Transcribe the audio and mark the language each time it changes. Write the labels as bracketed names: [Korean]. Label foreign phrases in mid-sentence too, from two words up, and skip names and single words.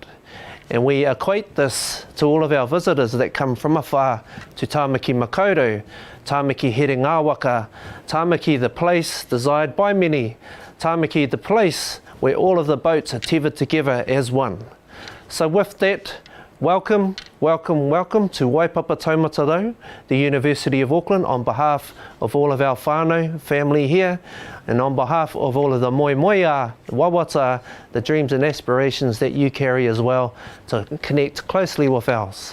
[English] And we equate this to all of our visitors that come from afar to Tāmaki Makaurau, Tāmaki here ngāwaka, Tāmaki the place desired by many, Tāmaki the place where all of the boats are tethered together as one. So with that, welcome to Waipapa Taumatarau, the University of Auckland, on behalf of all of our whānau family here, and on behalf of all of the [Māori] moemoeā, wawata, [English] the dreams and aspirations that you carry as well, to connect closely with ours.